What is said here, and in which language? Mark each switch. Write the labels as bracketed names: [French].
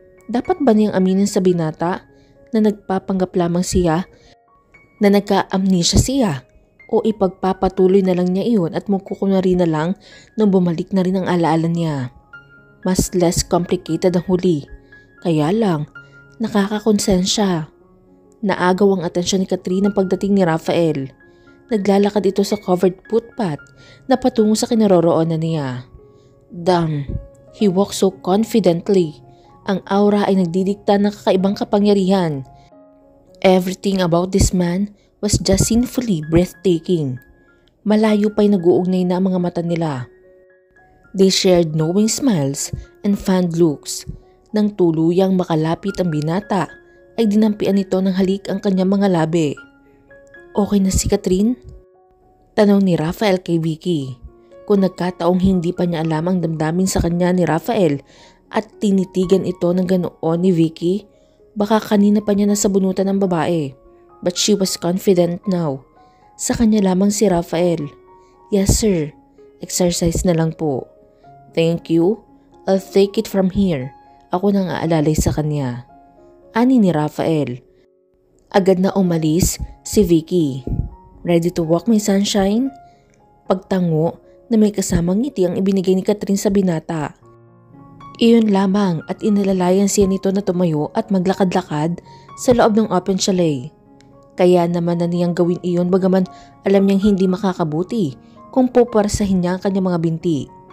[Filipino] Dapat ba niyang aminin sa binata na nagpapanggap lamang siya na nagka-amnesia siya o ipagpapatuloy na lang niya iyon at magkukunwari na lang nung bumalik na rin ang alaala niya? Mas less complicated ang huli. Kaya lang, nakakakonsensya. Naagaw ang atensyon ni Catherine ng pagdating ni Rafael. Naglalakad ito sa covered footpath na patungo sa kinaroroonan niya. [English] Damn, he walked so confidently. [Filipino] Ang aura ay nagdidikta ng kakaibang kapangyarihan. [English] Everything about this man was just sinfully breathtaking. [Filipino] Malayo pa'y nag-uugnay na ang mga mata nila. [English] They shared knowing smiles and fond looks. [Filipino] Nang tuluyang makalapit ang binata, ay dinampian nito ng halik ang kanyang mga labi. Okay na si Catherine? Tanong ni Rafael kay Vicky. Kung nagkataong hindi pa niya alam ang damdamin sa kanya ni Rafael at tinitigan ito ng ganoon ni Vicky, baka kanina pa niya nasabunutan ng babae. [English] But she was confident now. [Filipino] Sa kanya lamang si Rafael. [English] Yes sir, [Filipino] exercise na lang po. [English] Thank you, I'll take it from here. [Filipino] Ako nang aalalay sa kanya. Ani ni Rafael. Agad na umalis si Vicky. [English] Ready to walk, my sunshine? [Filipino] Pagtango na may kasamang ngiti ang ibinigay ni Catherine sa binata. Iyon lamang at inalalayan siya nito na tumayo at maglakad-lakad sa loob ng open chalet. Kaya naman na niyang gawin iyon bagaman alam niyang hindi makakabuti kung puparsahin niya ang kanyang mga binti.